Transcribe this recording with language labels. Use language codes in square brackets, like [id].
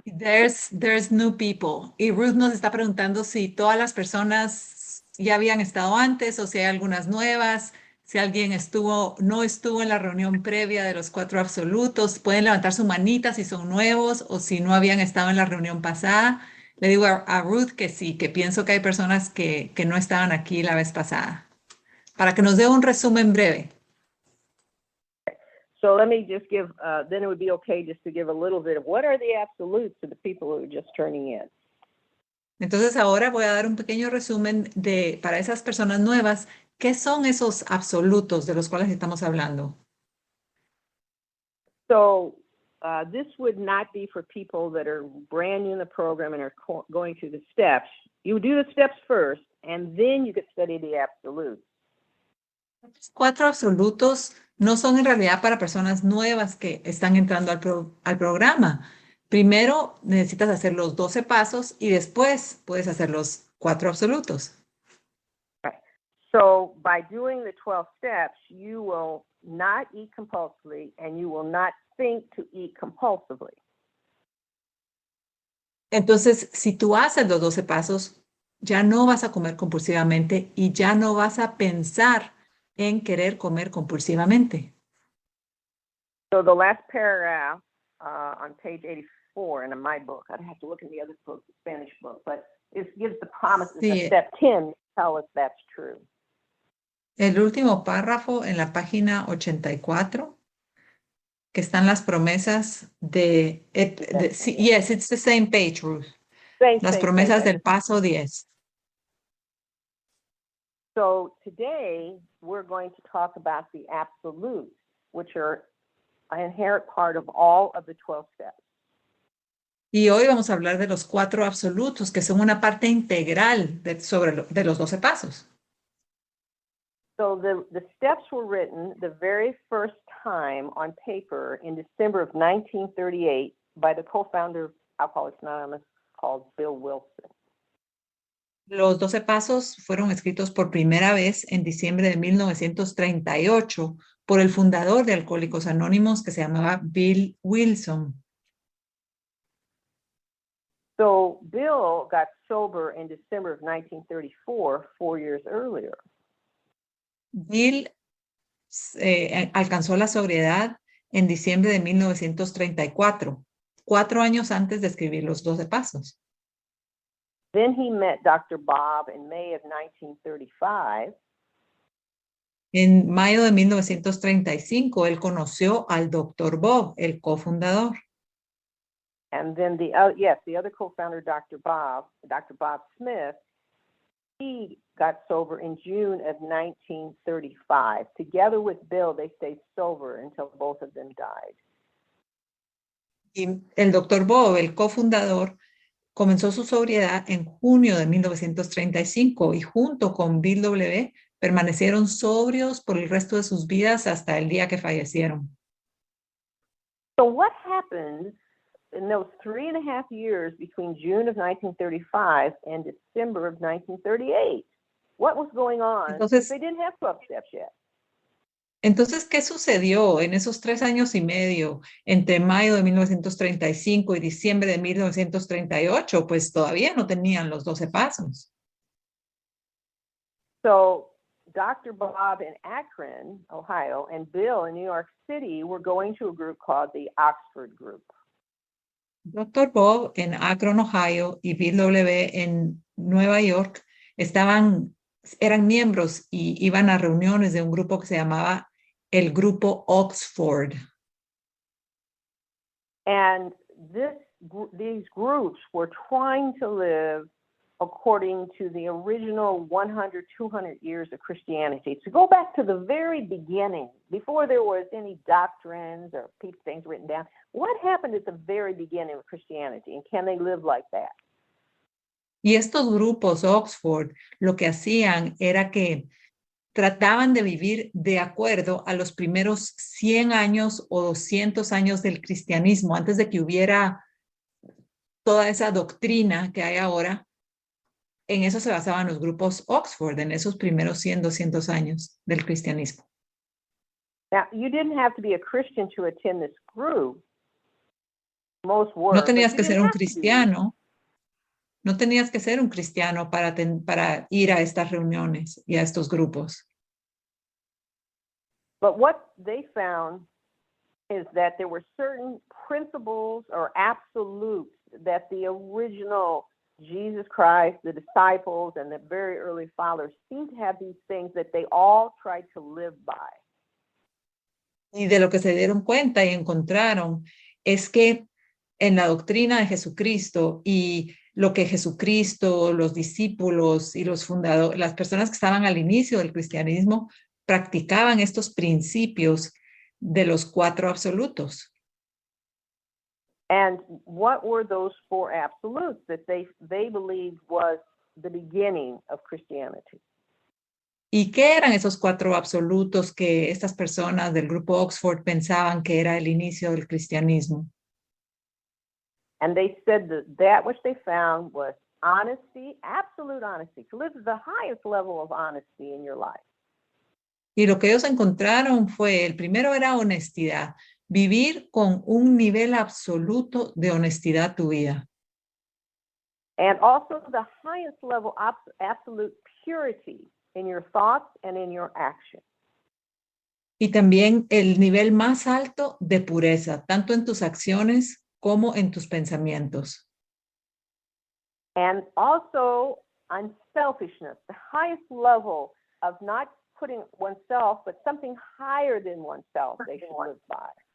[en] There's new people. [es] Y Ruth nos está preguntando si todas las personas ya habían estado antes o si hay algunas nuevas. Si alguien no estuvo en la reunión previa de los cuatro absolutos, pueden levantar su manita si son nuevos o si no habían estado en la reunión pasada. Le digo a Ruth que sí, que pienso que hay personas que no estaban aquí la vez pasada. Para que nos dé un resumen breve. [en] So let me just give, then it would be okay just to give a little bit of what are the absolutes to the people who are just turning in. [es] Entonces ahora voy a dar un pequeño resumen para esas personas nuevas, ¿qué son esos absolutos de los cuales estamos hablando? [en] So this would not be for people that are brand new in the program and are going through the steps. You do the steps first, and then you could study the absolutes. [es] Los cuatro absolutos no son en realidad para personas nuevas que están entrando al programa. Primero necesitas hacer los 12 pasos y después puedes hacer los cuatro absolutos. [en] Right. So by doing the 12 steps, you will not eat compulsively and you will not think to eat compulsively. [es] Entonces, si tú haces los 12 pasos, ya no vas a comer compulsivamente y ya no vas a pensar en querer comer compulsivamente. [en] So the last paragraph on page 84 in my book, I'd have to look in the other book, the Spanish book, but it gives the promises [es] Sí. [en] of step 10 tell us that's true. [es] El último párrafo en la página 84, que están las promesas [en] yes, it's the same page, Ruth. [es] Las promesas del paso 10. [en] So today we're going to talk about the absolutes, which are an inherent part of all of the 12 steps. [es] Y hoy vamos a hablar de los 4 absolutos, que son una parte integral de los 12 pasos. [en] So the steps were written the very first time on paper in December of 1938 by the co-founder of Alcoholics Anonymous called Bill Wilson. [es] Los 12 pasos fueron escritos por primera vez en diciembre de 1938 por el fundador de Alcohólicos Anónimos, que se llamaba Bill Wilson. [en] So Bill got sober in December of 1934, 4 years earlier. [es] Bill alcanzó la sobriedad en diciembre de 1934, 4 años antes de escribir los 12 pasos. [en] Then he met Dr. Bob in May of 1935. [es] En mayo de 1935, él conoció al Dr. Bob, el cofundador. [en] And then the other co-founder, Dr. Bob Smith, he got sober in June of 1935. Together with Bill, they stayed sober until both of them died. [es] Y el Dr. Bob, el cofundador, comenzó su sobriedad en junio de 1935 y junto con Bill W. permanecieron sobrios por el resto de sus vidas hasta el día que fallecieron. [en] So what happened in those 3.5 years between June of 1935 and December of 1938? What was going on? [es] Entonces, [en] they didn't have 12 steps yet. [es] Entonces, ¿qué sucedió en esos 3 años y medio entre mayo de 1935 y diciembre de 1938? Pues todavía no tenían los 12 pasos. [en] So Dr. Bob in Akron, Ohio, and Bill in New York City were going to a group called the Oxford Group. [es] Dr. Bob en Akron, Ohio, y Bill W. en Nueva York eran miembros y iban a reuniones de un grupo que se llamaba el Grupo Oxford. [en] And these groups were trying to live according to the original 100, 200 years of Christianity. To go back to the very beginning, before there was any doctrines or things written down, what happened at the very beginning of Christianity, and can they live like that? [es] Y estos grupos Oxford lo que hacían era que trataban de vivir de acuerdo a los primeros 100 años o 200 años del cristianismo, antes de que hubiera toda esa doctrina que hay ahora. En eso se basaban los grupos Oxford, en esos primeros 100, 200 años del cristianismo. [en] Now, you didn't have to be a Christian to attend this group. Most were. [es] No tenías que ser un cristiano. No tenías que ser un cristiano para ir a estas reuniones y a estos grupos. [en] But what they found is that there were certain principles or absolutes that the original Jesus Christ, the disciples, and the very early followers seemed to have these things that they all tried to live by. [es] Y de lo que se dieron cuenta y encontraron es que en la doctrina de Jesucristo y lo que Jesucristo, los discípulos y los fundadores, las personas que estaban al inicio del cristianismo, practicaban estos principios de los 4 absolutos. [en] And what were those 4 absolutes that they believed was the beginning of Christianity? [es] ¿Y qué eran esos 4 absolutos que estas personas del grupo Oxford pensaban que era el inicio del cristianismo? [en] And they said that which they found was honesty, absolute honesty, to live the highest level of honesty in your life. [es] Y lo que ellos encontraron fue, el primero era honestidad, vivir con un nivel absoluto de honestidad tu vida. [en] And also the highest level of absolute purity in your thoughts and in your actions. [es] Y también el nivel más alto de pureza, tanto en tus acciones como en tus pensamientos. [en] And also unselfishness, the highest level of not putting oneself, but something higher than oneself they should live by.